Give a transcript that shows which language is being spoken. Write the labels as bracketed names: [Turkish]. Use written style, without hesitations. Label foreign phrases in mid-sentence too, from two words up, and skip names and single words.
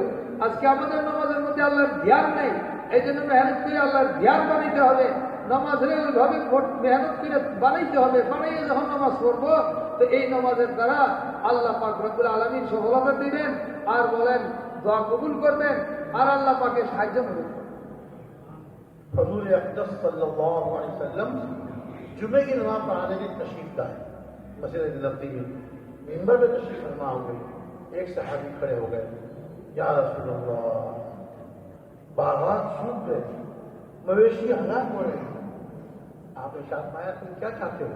[Bangla] আজকে আমাদের নামাজের মধ্যে আল্লাহর ধ্যান নেই, এই জন্য মেহনত করে আল্লাহর ধ্যান বানাইতে হবে। নামাজের ওইভাবে মেহনত করে বানাইতে হবে, বানাইয়ে যখন নামাজ পড়বো তো এই নামাজের দ্বারা আল্লাহ পাক [Arabic] ربّ العالمين [Bangla] সফলতা দিবেন, আর বলেন দোয়া কবুল করবেন, আর আল্লাহ পাকে সাহায্য করবেন। [Urdu] حضور اقدس [Arabic] صلی اللہ علیہ وسلم [Urdu] جمعے کی نماز پڑھانے کی تشریف لائے مسجد نبوی میں، ممبر میں تشریف فرما ہوئے، ایک صحابی کھڑے ہو گئے، [Arabic] یا رسول اللہ [Urdu] باغات سوکھ گئے، مویشی ہلاک ہو رہے ہیں، آپ نے ارشاد فرمایا تم کیا چاہتے ہو؟